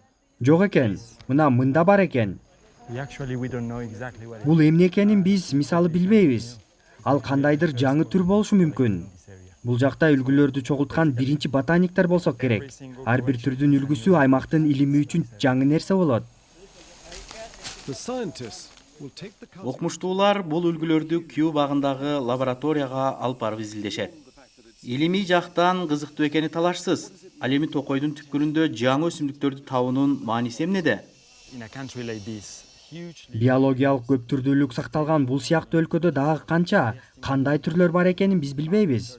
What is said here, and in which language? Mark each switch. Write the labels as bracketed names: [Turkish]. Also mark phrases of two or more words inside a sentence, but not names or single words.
[Kyrgyz] Жок экен. Мына мында бар экен. Бул эмне экенин биз мисалы билбейбиз. Ал кандайдыр жаңы түр болушу мүмкүн. Бул жакта үлгүлөрдү чогулткан биринчи ботаниктер болсо керек. Ар бир түрдүн үлгүсү аймактын илими үчүн жаңы нерсе болот. [English] the scientists will take the cast [Kyrgyz] Окумуштуулар бул үлгүлөрдү Кью багындагы лабораторияга алып барып изилдешет. Илимий жактан кызыктуу экени талашсыз. Ал эми токойдун түпкүрүндө жаңы өсүмдүктөрдү табуунун мааниси эмнеде? Биологиялык көп түрдүүлүк сакталган бул сыяктуу өлкөдө дагы канча, кандай түрлөр бар экенин биз билбейбиз.